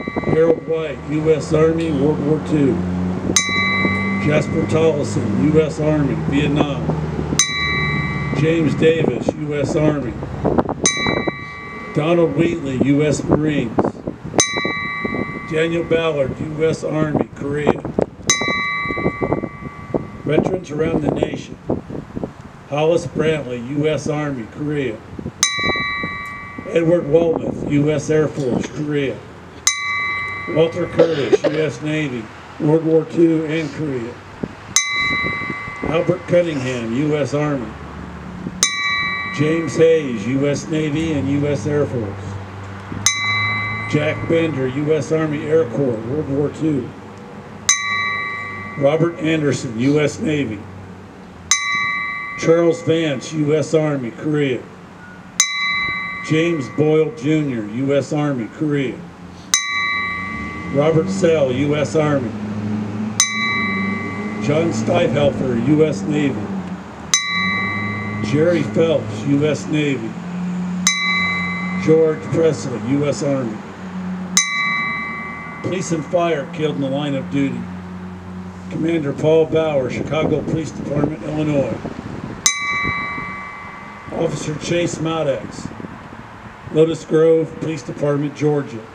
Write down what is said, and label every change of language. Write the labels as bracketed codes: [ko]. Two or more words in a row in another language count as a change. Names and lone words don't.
[en] Harold White, U.S. Army, World War II. Jasper Tollison, U.S. Army, Vietnam. James Davis, U.S. Army. Donald Wheatley, U.S. Marines. Daniel Ballard, U.S. Army, Korea. Veterans around the nation. Hollis Brantley, U.S. Army, Korea. Edward Walmuth, U.S. Air Force, Korea. Walter Curtis, U.S. Navy, World War II and Korea. Albert Cunningham, U.S. Army. James Hayes, U.S. Navy and U.S. Air Force. Jack Bender, U.S. Army Air Corps, World War II. Robert Anderson, U.S. Navy. Charles Vance, U.S. Army, Korea. James Boyle Jr., U.S. Army, Korea. Robert Sell, U.S. Army. John Stiefhelfer, U.S. Navy. Jerry Phelps, U.S. Navy. George Presley, U.S. Army. Police and fire killed in the line of duty. Commander Paul Bauer, Chicago Police Department, Illinois. Officer Chase Maddox, Lotus Grove Police Department, Georgia.